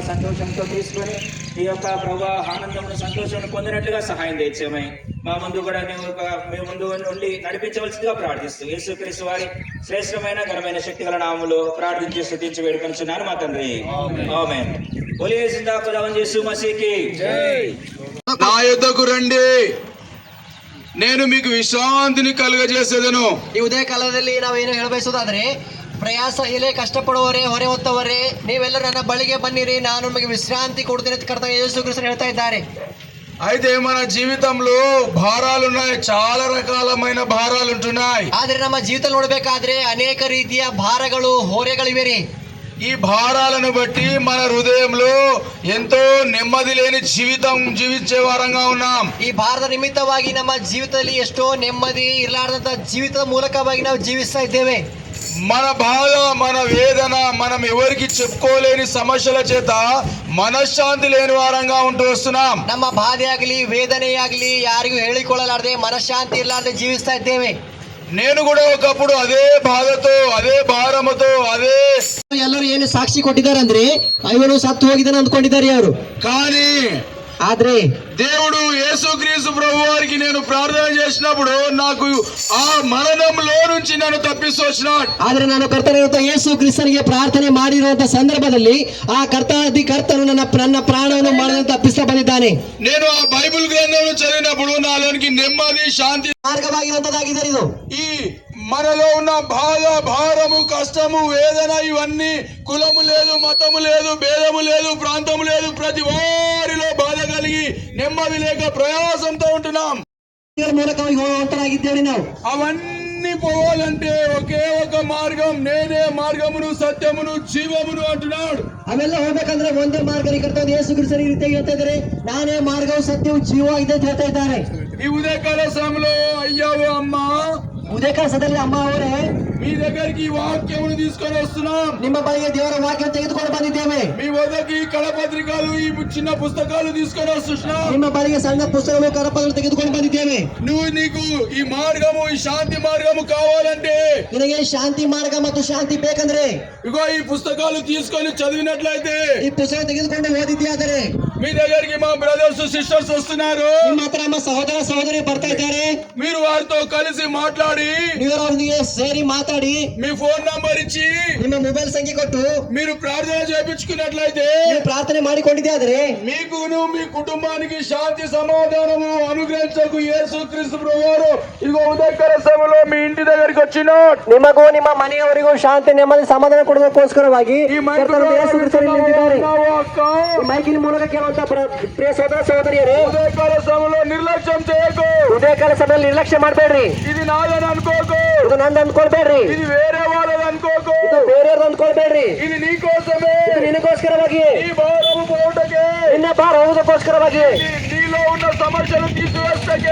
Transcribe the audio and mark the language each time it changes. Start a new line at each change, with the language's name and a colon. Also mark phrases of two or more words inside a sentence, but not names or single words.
Telugu: సంతోషంతో తీసుకొని ఈ యొక్క ప్రభా ఆనందమును, సంతోషాన్ని పొందినట్లుగా సహాయం దయచేయమని మా ముందు కూడా మీ ముందు ఉండి నడిపించవలసిందిగా ప్రార్థిస్తూ యేసుక్రీస్తు వారి శ్రేష్టమైన ఘనమైన శక్తి గల నామములో ప్రార్థించి స్తుతించి వేడుకొనుచున్నాను మా తండ్రి.
Hindi: आमेन। बोलिए ज़िंदा ख़ुदावन यीशु मसीह की जय.
Telugu: నా యుద్ధకు రండి, నేను మీకు విశ్రాంతిని కలుగజేసేదను.
Kannada: ಈ ಉದಯ ಕಾಲದಲ್ಲಿ ನಾವೇನು ಹೇಳಬಯಸೋದಾದ್ರೆ, ಪ್ರಯಾಸ ಇಲ್ಲೇ ಕಷ್ಟಪಡುವವರೇ ಹೊರೆ ಹೊತ್ತವರೇ ನೀವೆಲ್ಲರೂ ನನ್ನ ಬಳಿಗೆ ಬನ್ನಿರಿ, ನಾನು ನಿಮಗೆ ವಿಶ್ರಾಂತಿ ಕೊಡುತ್ತೇನೆ ಅಂತ ಕರ್ತವ್ಯ ಯೇಸು ಕ್ರಿಸ್ತರು ಹೇಳ್ತಾ ಇದ್ದಾರೆ.
Telugu: అయితే మన జీవితంలో భారాలున్నాయి, చాలా రకాలమైన భారాలు ఉంటున్నాయి.
Kannada: ಆದ್ರೆ ನಮ್ಮ ಜೀವಿತ ನೋಡ್ಬೇಕಾದ್ರೆ ಅನೇಕ ರೀತಿಯ ಭಾರಗಳು ಹೊರೆಗಳಿವೆ ರೀ.
Telugu: ఈ భారాలను బట్టి మన హృదయంలో ఎంతో నెమ్మది లేని జీవితం జీవించే వారంగా ఉన్నాం.
Kannada: ಈ ಭಾರದ ನಿಮಿತ್ತವಾಗಿ ನಮ್ಮ ಜೀವಿತದಲ್ಲಿ ಎಷ್ಟೋ ನೆಮ್ಮದಿ ಇರಲಾರದಂತ ಜೀವಿತದ ಮೂಲಕವಾಗಿ ನಾವು ಜೀವಿಸ್ತಾ ಇದ್ದೇವೆ.
Telugu: మన బాధ, మన వేదన, మనం ఎవరికి చెప్పుకోలేని సమస్యల చేత మనశ్శాంతి లేని వారంగా ఉంటూ వస్తున్నాం.
Kannada: ನಮ್ಮ ಬಾಧೆ ಆಗಲಿ ವೇದನೆ ಆಗಲಿ ಯಾರಿಗೂ ಹೇಳಿಕೊಳ್ಳಲಾರದೆ ಮನಃಶಾಂತಿ ಇರಲಾರದೆ ಜೀವಿಸ್ತಾ ಇದ್ದೇವೆ.
Telugu: నేను కూడా ఒకప్పుడు అదే బాధతో, అదే భారముతో, అదే
Kannada: ಎಲ್ಲರೂ ಏನು ಸಾಕ್ಷಿ ಕೊಟ್ಟಿದ್ದಾರೆ ಅಂದ್ರೆ ಇವನು ಸತ್ತು ಹೋಗಿದ್ದಾನೆ ಅಂದ್ಕೊಂಡಿದ್ದಾರೆ ಅವರು.
Telugu: కానీ
Kannada: ಆದ್ರೆ
Telugu: దేవుడు యేసుక్రీస్తు ప్రభు వారికి నేను ప్రార్థన చేసినప్పుడు నాకు ఆ మరణంలో నుంచి నన్ను తప్పిస్తూ వచ్చినాడు.
Kannada: ಆದ್ರೆ ನಾನು ಕರ್ತನಿರುವಂತ ಯೇಸು ಕ್ರಿಸ್ತನಿಗೆ ಪ್ರಾರ್ಥನೆ ಮಾಡಿರುವಂತ ಸಂದರ್ಭದಲ್ಲಿ ಆ ಕರ್ತನು ನನ್ನ ಪ್ರಾಣವನ್ನು ಮಾಡದಂತ ತಪ್ಪಿಸ್ತಾ ಬಂದಿದ್ದಾನೆ.
Telugu: నేను ఆ బైబిల్ గ్రంథంలో చదివినప్పుడు నాలోనికి నెమ్మది, శాంతి
Kannada: ಮಾರ್ಗವಾಗಿರುವಂತದ್ದಾಗಿದೆ ಇದು.
Telugu: ఈ మనలో ఉన్న బాధ, భారము, కష్టము, వేదన ఇవన్నీ కులము లేదు, మతము లేదు, భేదము లేదు, ప్రాంతము లేదు, ప్రతి వారిలో బాధ కలిగి నెమ్మది లేక ప్రయాసంతో ఉంటున్నాం.
Kannada: ಇದರ ಮೂಲಕವಾಗಿ ಹೋಗುವಂತರಾಗಿದ್ದೇವೆ ನಾವು.
Telugu: అవన్నీ పోవాలంటే ఒకే ఒక మార్గం, నేనే మార్గమును, సత్యమును, జీవమును అంటున్నాడు.
Kannada: ಅವೆಲ್ಲ ಹೋಗ್ಬೇಕಂದ್ರೆ ಒಂದೇ ಮಾರ್ಗ ಕರ್ತವ್ಯ ಯೇಸು ಕ್ರಿಸ್ತನಿಗೆ ರೀತಿಯಾಗಿ ಹೇಳ್ತಾ ಇದ್ದಾರೆ, ನಾನೇ ಮಾರ್ಗವು ಸತ್ಯವು ಜೀವ ಇದೆ ಅಂತ ಹೇಳ್ತಾ ಇದ್ದಾರೆ.
Telugu: ఈ ఉదయకాల సమయంలో అయ్యావు అమ్మా,
Kannada: ಉದಯಕಾಲ ಸದದಲ್ಲಿ ಅಮ್ಮ ಅವರೇ
Telugu: మీ దగ్గరికి ఈ వాక్యమును తీసుకొని వస్తున్నాం.
Kannada: ನಿಮ್ಮ ಬಳಿಗೆ ದೇವರ ವಾಕ್ಯ ತೆಗೆದುಕೊಂಡು ಬಂದಿದ್ದೇವೆ.
Telugu: మీ వద్దకి ఈ కళపత్రికలు, ఈ చిన్న పుస్తకాలు తీసుకొని వస్తున్నాం.
Kannada: ನಿಮ್ಮ ಬಳಿಗೆ ಸಣ್ಣ ಪುಸ್ತಕಗಳು ಕರಪತ್ರಗಳು ತೆಗೆದುಕೊಂಡು ಬಂದಿದ್ದೇವೆ.
Telugu: నీకు ఈ మార్గము, ఈ శాంతి మార్గము కావాలంటే,
Kannada: ನಿನಗೆ ಶಾಂತಿ ಮಾರ್ಗ ಮತ್ತು ಶಾಂತಿ ಬೇಕಂದ್ರೆ
Telugu: ఇగో ఈ పుస్తకాలు తీసుకొని చదివినట్లయితే,
Kannada: ಈ ಪುಸ್ತಕ ತೆಗೆದುಕೊಂಡು ಓದಿದ್ಯಾದರೆ
Telugu: మీ దగ్గరికి మా
English: brothers, sisters
Telugu: వస్తున్నారు.
Kannada: ನಿಮ್ಮ ಹತ್ರ ನಮ್ಮ ಸಹೋದರ ಸಹೋದರಿ ಬರ್ತಾ ಇದ್ದಾರೆ.
Telugu: మీరు వారితో కలిసి మాట్లాడి,
Kannada: ನೀವು ಅವರೊಂದಿಗೆ ಸೇರಿ ಮಾತಾಡಿ
Telugu: మీ ఫోన్ నంబర్ ఇచ్చి
Kannada: ನಿಮ್ಮ ಮೊಬೈಲ್ ಸಂಖ್ಯೆ ಕೊಟ್ಟು
Telugu: మీరు ప్రార్థన చేయించుకున్నట్లయితే,
Kannada: ನೀವು ಪ್ರಾರ್ಥನೆ ಮಾಡಿಕೊಂಡಿದ್ಯಾದರೆ
Telugu: మీకును మీ కుటుంబానికి శాంతి సమాధానము అనుగ్రహించకు యేసుక్రీస్తు ప్రభువారు ఇగో ఉదయకాల సమయంలో మీ ఇంటి దగ్గరికి వచ్చినాడు.
Kannada: ನಿಮಗೂ ನಿಮ್ಮ ಮನೆಯವರಿಗೂ ಶಾಂತಿ ನೆಮ್ಮದಿ ಸಮಾಧಾನ ಕೊಡುವುದಕ್ಕೋಸ್ಕರವಾಗಿ ಕರ್ತನಾದ ಯೇಸು ಕ್ರಿಸ್ತನು ನಿಂತಿದ್ದಾರೆ. ಈ ಮೈಕಿನ ಮೂಲಕ ಕೇಳುವಂತ ಪ್ರಿಯ ಸಹೋದರ ಸಹೋದರಿಯರೇ,
Telugu: ఉదయకాల సమయంలో నిర్లక్ష్యం చేయకు.
Kannada: ಉದಯಕಾಲ ಸಮಯದಲ್ಲಿ ನಿರ್ಲಕ್ಷ್ಯ ಮಾಡಬೇಡ್ರಿ.
Telugu: ఇది నాదని అనుకోకు,
Kannada: ಇದು ನಂದು ಅಂದ್ಕೊಳ್ಬೇಡ್ರಿ.
Telugu: ఇది వేరే వాళ్ళది అనుకోకు,
Kannada: ಇದು ಬೇರೆಯವ್ರದ್ದು ಅಂದ್ಕೊಳ್ಬೇಡ್ರಿ.
Telugu: ఇది నీ కోసమే,
Kannada: ಇದು ನಿನಗೋಸ್ಕರವಾಗಿ,
Telugu: నీ భారము పోవుటకే,
Kannada: ನಿನ್ನ ಭಾರ ಹೋಗುವುದಕ್ಕೋಸ್ಕರವಾಗಿ,
Telugu: నీలో ఉన్న సమస్యలు తీసివేస్తకే,